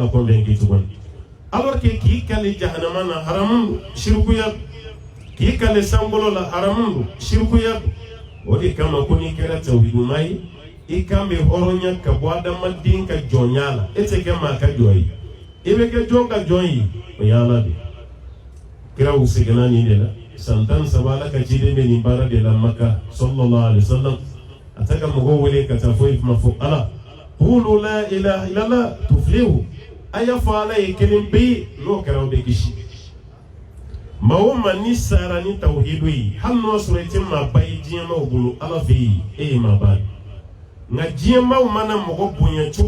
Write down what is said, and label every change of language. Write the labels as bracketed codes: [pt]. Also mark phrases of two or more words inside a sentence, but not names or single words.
[fr] la convaincre [bm] tuguni alors que k'i kale jahanama na haramu don shirkuya k'i kale sankolo la haramu don shirkuya o de kama ko n'i kɛra tawhiduma ye i kan bɛ hɔrɔnya ka bɔ adamaden ka jɔnya la e tɛ kɛ maa ka jɔn ye i bɛ kɛ jɔn ka jɔn ye o ye ala de kiraw seginna nin de la san 13 ala ka ciden bɛ nin baara de la Maka sallallahu alaihi wasallam a tɛ ka mɔgɔw wele ka taa foyi kuma fɔ ala [ar] قولوا لا إله إلا الله تفلحوا [bm] a y'a fɔ ala ye kelen bɛ ye n'o kɛra o bɛ kisi maa o maa ni sara ni tawhidu ye hali n'o sɔrɔ i tɛ maa ba ye diɲɛmaw bolo ala fɛ yen e ye maa ba ye nka diɲɛmaw mana mɔgɔ bonya cogo